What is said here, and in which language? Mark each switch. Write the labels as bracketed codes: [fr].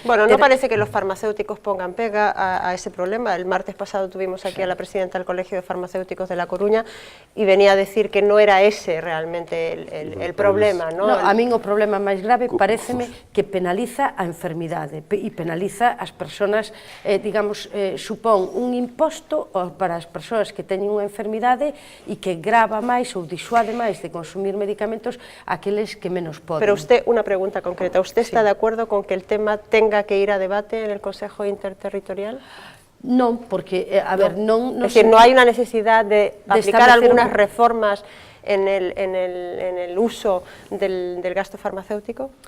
[es] Bueno, no parece que los farmacéuticos pongan pega a ese problema. El martes pasado tuvimos aquí a la presidenta del Colegio de Farmacéuticos de La Coruña y venía a decir que no era ese realmente el problema, ¿no? [gl] A min o problema máis grave pareceme que penaliza a enfermidade e penaliza as persoas, digamos, supón un imposto para as persoas que teñen unha enfermidade e que grava máis ou disuade máis de consumir medicamentos aqueles que menos poden. [es] Pero usted, una pregunta concreta, ¿usted está de acuerdo con que el tema tenga que ir a debate en el Consejo Interterritorial? [gl] Non, porque, a ver, non... [es] Es decir, no hay una necesidad de aplicar algunas reformas en el uso del gasto farmacéutico?